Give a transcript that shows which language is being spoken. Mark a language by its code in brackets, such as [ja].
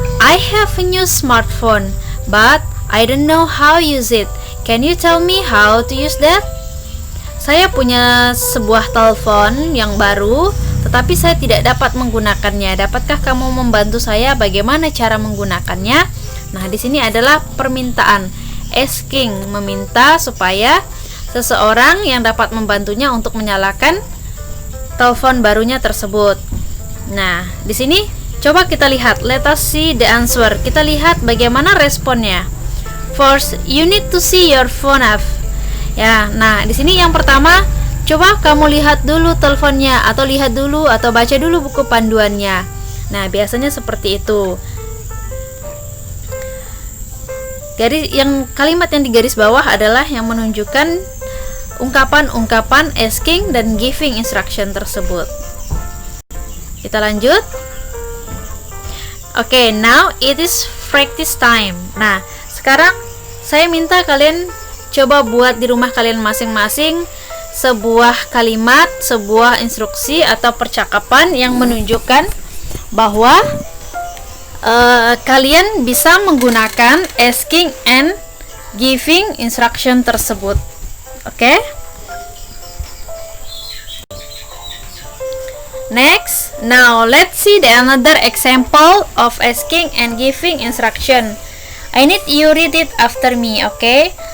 [en] I have a new smartphone, but I don't know how to use it. Can you tell me how to use that? [id] Saya punya sebuah telepon yang baru, tetapi saya tidak dapat menggunakannya. Dapatkah kamu membantu saya bagaimana cara menggunakannya? Nah, di sini adalah permintaan, asking, meminta supaya seseorang yang dapat membantunya untuk menyalakan telepon barunya tersebut. Nah, di sini coba kita lihat, [en] let us see the answer. [id] Kita lihat bagaimana responnya. [en] First, you need to see your phone app. [id] Ya, nah di sini yang pertama, coba kamu lihat dulu teleponnya, atau lihat dulu atau baca dulu buku panduannya. Nah, biasanya seperti itu. Kalimat yang di garis bawah adalah yang menunjukkan ungkapan-ungkapan asking dan giving instruction tersebut. Kita lanjut. [en] Oke, now it is practice time. [id] Nah, sekarang saya minta kalian coba buat di rumah kalian masing-masing sebuah kalimat, sebuah instruksi atau percakapan yang menunjukkan bahwa kalian bisa menggunakan asking and giving instruction tersebut. Oke? [en] Next, now let's see the another example of asking and giving instruction. I need you read it after me, oke?